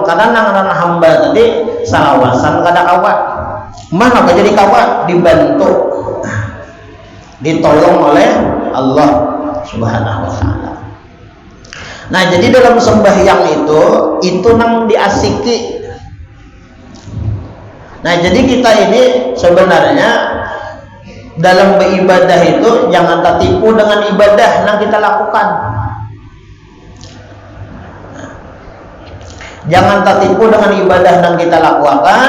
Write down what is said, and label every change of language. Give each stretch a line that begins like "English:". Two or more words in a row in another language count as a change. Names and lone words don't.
Banjar: Karena nang hamba tadi salawasan kadakawa. Mana jadi kawa dibantu, ditolong oleh Allah
Arabic: Subhanahu wa taala.
Banjar: Nah, jadi dalam sembahyang itu nang diasiki.
Indonesian: Nah, jadi kita ini sebenarnya dalam beribadah itu jangan tertipu dengan ibadah yang kita lakukan. Jangan tertipu dengan ibadah yang kita lakukan.